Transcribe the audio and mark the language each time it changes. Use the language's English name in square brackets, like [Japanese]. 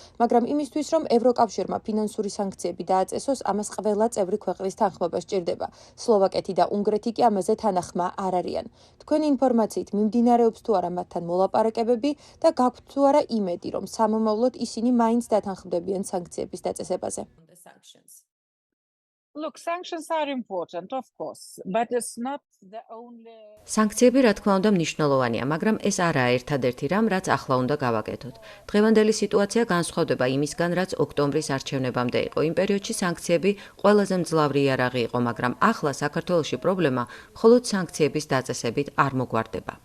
[Georgian] მაგრამ იმისთვის, რომ ევროკავშირმა ფინანსური სანქციები დააწესოს, ამას ყველა წევრი ქვეყნის თანხმობა სჭირდება. სლოვაკეთი და უნგრეთი კი ამაზე თანახმა არ არიან. თქვენი ინფორმაციით მიმდინარეობს თუ არა მათთან მოლაპარაკებები და გაქვთ თუ არა იმედი, რომ სამომავლოდ ისინი მაინც დათანხმდებიან სანქციების დაწესებაზე? [English] sanctions. Look, sanctions are important, of course, but it's not the only. [Georgian] სანქციები, რა თქმა უნდა, მნიშვნელოვანია, მაგრამ ეს არაა ერთადერთი რამ, რაც ახლა უნდა გავაკეთოთ. დღევანდელი სიტუაცია განსხვავდება იმისგან, რაც ოქტომბრის არჩევნებამდე იყო. იმ პერიოდში სანქციები ყველაზე მძლავრი იარაღი იყო, მაგრამ ახლა საქართველოში პრობლემა მხოლოდ სანქციების დაწესებით არ მოგვარდება.